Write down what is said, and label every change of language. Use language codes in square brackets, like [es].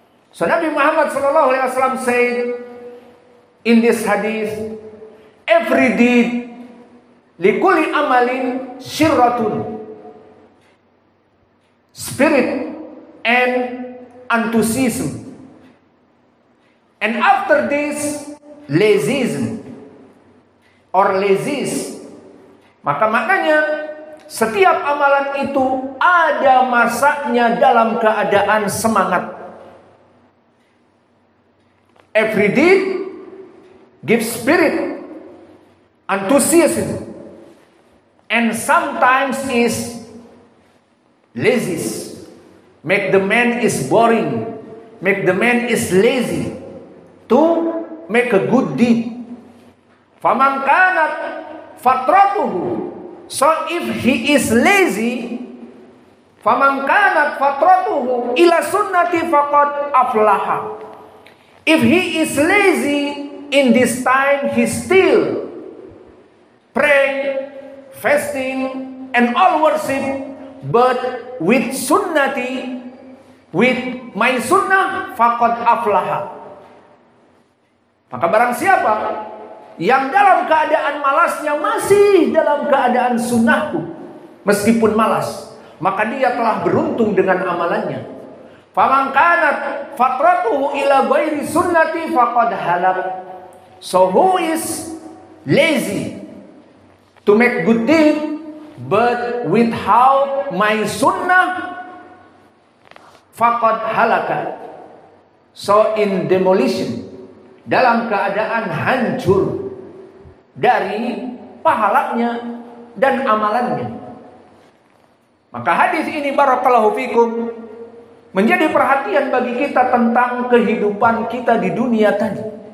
[en] So Nabi Muhammad sallallahu alaihi wasallam said in this hadith, every deed [ar] likulli amalin syirratun, [en] spirit and enthusiasm, and after this lazism or lazis. [id] Maka maknanya setiap amalan itu ada masanya dalam keadaan semangat. [en] Every deed gives spirit, enthusiasm, and sometimes is lazy. Make the man is boring, make the man is lazy to make a good deed. [ar] Faman kanat fatratuhu, [en] so if he is lazy, [ar] Faman kanat fatratuhu ila sunnati faqad aflaha. [en] If he is lazy in this time, he still pray, fasting, and all worship, but with sunnati, with my sunnah, [ar] faqad aflaha. [id] Maka barang siapa yang dalam keadaan malasnya masih dalam keadaan sunnahku, meskipun malas, maka dia telah beruntung dengan amalannya. [ar] Faman kanat fatratuhu ila ghairi sunnati faqad halak. [en] So who is lazy to make good deed but without my sunnah, [ar] faqad halaka. [en] So in demolition, [id] dalam keadaan hancur dari pahalanya dan amalannya. Maka hadis ini [ar] barakallahu fikum [id] menjadi perhatian bagi kita tentang kehidupan kita di dunia tadi.